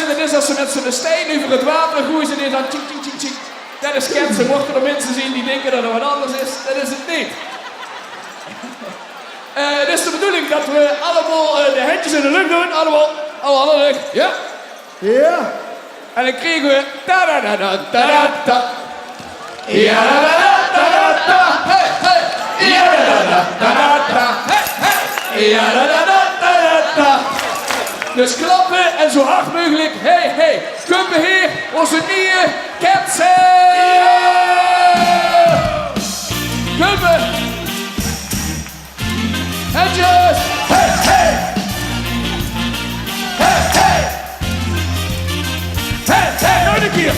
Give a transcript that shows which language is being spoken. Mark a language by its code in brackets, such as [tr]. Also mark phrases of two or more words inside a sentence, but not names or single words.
[nl] Dat is als ze met z'n steen over het water gooien en dan tjing tjing tjing tjing. Dat is ketsen. Mochten er mensen zien die denken dat er wat anders is, dat is het niet. Het is de bedoeling dat we allemaal de handjes in de lucht doen. Allemaal in de lucht. Ja. Ja. En dan kregen we ta da da da da da da. Ja da da da da da. Hey hey. Ja da da da da da. Hey hey. Ja da da da da da. Dus klappen en zo hard mogelijk. Hey hey. Kom hier, onze nieuwe ketsen. Kom maar. Handjes. Hey hey. Hey hey. Hey hey. Nog een keer.